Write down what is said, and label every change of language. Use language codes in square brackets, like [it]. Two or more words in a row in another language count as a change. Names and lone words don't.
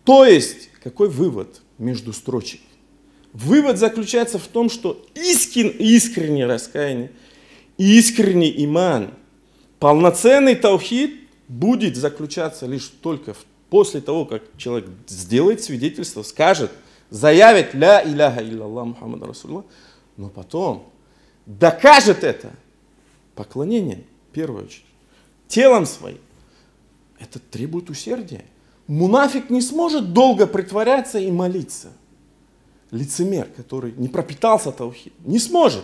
[ru] То есть, какой вывод между строчек? Вывод заключается в том, что искреннее раскаяние, искренний иман, полноценный таухид будет заключаться лишь только после того, как человек сделает свидетельство, скажет, заявит [ar] لا إله إلا الله محمد رسول الله, [ru] но потом докажет это поклонением, в первую очередь, телом своим. Это требует усердия. Мунафик не сможет долго притворяться и молиться. Лицемер, который не пропитался таухидом, не сможет.